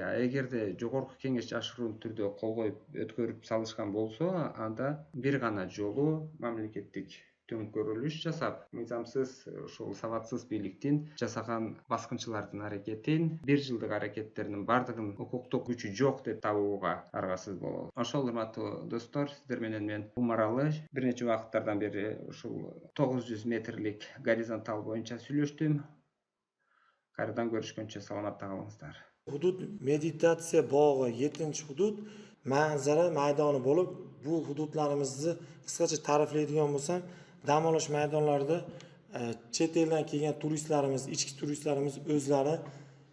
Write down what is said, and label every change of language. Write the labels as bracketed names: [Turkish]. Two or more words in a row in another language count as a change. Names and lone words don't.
[Kyrgyz] Эгерде жогорку кеңеш жашыруун түрдө кол коюп өткөрүп салышкан болсо, анда бир гана жолу мамлекеттик төңкөрүлүш жасап, мыйзамсыз, ушул сабатсыз бийликтин жасаган баскынчылардын аракетин, 1 жылдык аракеттеринин бардыгын укуктук күчү жок деп табууга аргасыз болобуз. Ошол урматтуу достор, сиздер менен мен умаралы бир нече убакыттардан бери ушул 900 метрлик горизонтал боюнча сүйлөштүм. Кайрадан көрүшкөнчө саламатта калыңыздар. [Uzbek] Hudud meditatsiya bog'i 7-hudud manzara maydoni bo'lib, bu hududlarimizni qisqacha ta'riflaydigan bo'lsam, dam olish maydonlarida chet eldan kelgan turistlarimiz, ichki turistlarimiz o'zlari